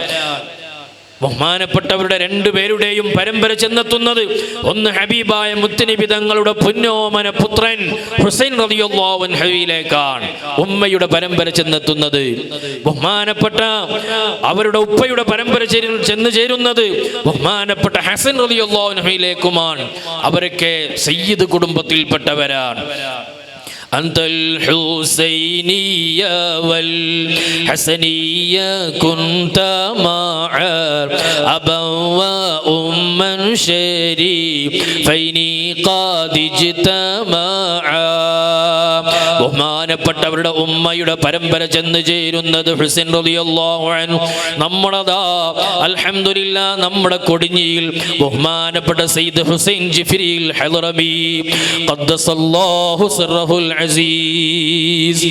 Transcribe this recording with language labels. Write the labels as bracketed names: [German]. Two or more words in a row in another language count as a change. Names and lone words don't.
[Malayalam] ബഹുമാനപ്പെട്ടവരുടെ രണ്ടുപേരുടെയും പരമ്പര ചെന്നെത്തുന്നത് ഒന്ന് ഹബീബായ മുത്തുനബി തങ്ങളുടെ പുന്നോമന പുത്രൻ ഹുസൈൻ [Arabic] رضي الله عنه. [Malayalam] ഉമ്മയുടെ പരമ്പര ചെന്നെത്തുന്നത് ബഹുമാനപ്പെട്ട അവരുടെ ഉപ്പയുടെ പരമ്പര ചെന്ന് ചേരുന്നത് ബഹുമാനപ്പെട്ട ഹസൻ [Arabic] رضي الله عنه. [Malayalam] അവരൊക്കെ സയ്യിദ് കുടുംബത്തിൽപ്പെട്ടവരാണ്. [Arabic] أنت الحسينية والحسنية كنت معا أبا وأما شريفين قد اجتمعا. [Malayalam] ബഹുമാനപ്പെട്ടവരുടെ ഉമ്മയുടെ പരമ്പര ചെന്ന് ചേരുന്നത് ഹുസൈൻ [Arabic] رضي الله عنه. [Malayalam] നമ്മുടെതാ അൽഹംദുലില്ലാ നമ്മുടെ കൊടിഞ്ഞിയിൽ ബഹുമാനപ്പെട്ട സയ്യിദ് ഹുസൈൻ ജിഫ്രിൽ ഹളറമി [Arabic] قدس الله سره العزيز.